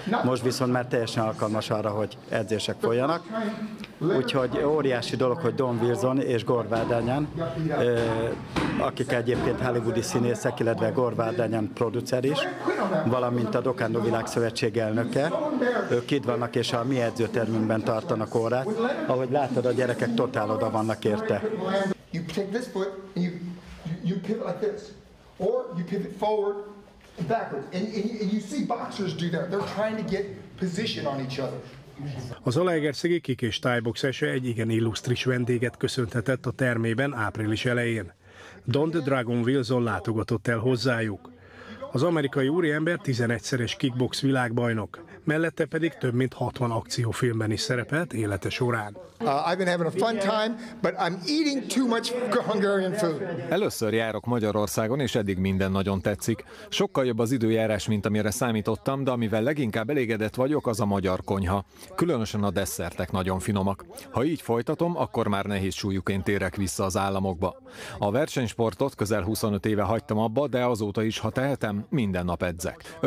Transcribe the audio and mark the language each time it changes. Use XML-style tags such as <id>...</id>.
<hu>Most viszont már teljesen alkalmas arra, hogy edzések folyanak. Úgyhogy óriási dolog, hogy Don Wilson és Gore Vardanyan, akik egyébként hollywoodi színészek, illetve Gore Vardanyan producer is, valamint a Dokando Világszövetség elnöke, ők itt vannak és a mi edzőtermünkben tartanak órát. Ahogy látod, a gyerekek totál oda vannak érte.</hu> <en>You take this foot and you pivot like this, or you pivot forward and backwards, and you see boxers do that. They're trying to get position on each other.</en> <hu>Az zalaegerszegi Kik és Thai-box SE egy igen illusztris vendéget köszönhetett a termében április elején. Don the Dragon Wilson látogatott el hozzájuk. Az amerikai úriember 11-szeres kickbox világbajnok, mellette pedig több mint 60 akciófilmben is szerepelt élete során.</hu> <en>I've been having a fun time, but I'm eating too much Hungarian food.</en> <hu>Először járok Magyarországon, és eddig minden nagyon tetszik. Sokkal jobb az időjárás, mint amire számítottam, de amivel leginkább elégedett vagyok, az a magyar konyha. Különösen a desszertek nagyon finomak. Ha így folytatom, akkor már nehéz súlyúként térek vissza az államokba. A versenysportot közel 25 éve hagytam abba, de azóta is, ha tehetem, minden nap edzek.</hu>